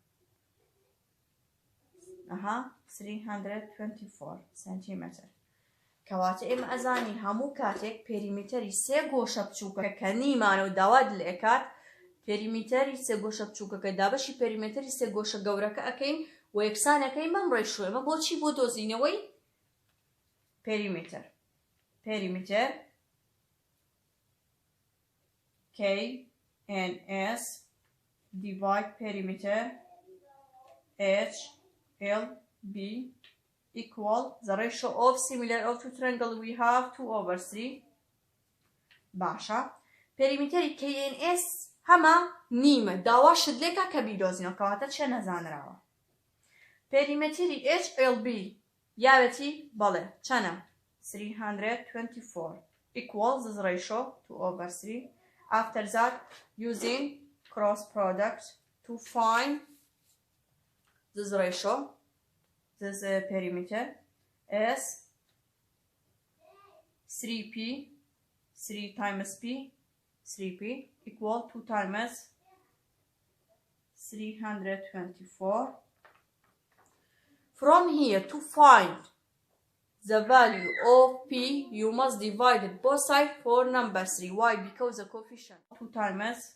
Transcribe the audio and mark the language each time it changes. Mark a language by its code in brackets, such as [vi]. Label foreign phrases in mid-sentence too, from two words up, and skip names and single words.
[ckb] 324 سنتیمتر کەواتە ئێمە ئەزانی هەموو کاتێک پێریمیتەری سێ گۆشە بچووکە کە نیمانە و داوات لێکات پێریمیتەری سێ گۆشە بچووکەکە دابەشی پێریمیتەری سێ گۆشە گەورەکە ئەەکەین و یەکسانەکەی مەم ڕێشۆ ئێمە بۆچی بۆ دۆزینەوەی پێریمیتەر [en] KNS divide perimeter HLB equal the ratio of similar of two triangle we have [ckb] 2/3 باشە پێریمیتەری KNS هەمە نیمە داوا شت لێکە کە بیدۆزینەوە کەواتە چێ نەزانراوە پێریمیتەری HLB یاوێتی بەڵێ چەنە 324 [en] equals this ratio 2/3 after that using cross product to find this ratio this perimeter is 3p 3 times p 3p equal 2 times 324 from here to find the value of p you must divide both sides for number 3 why because the coefficient 2 times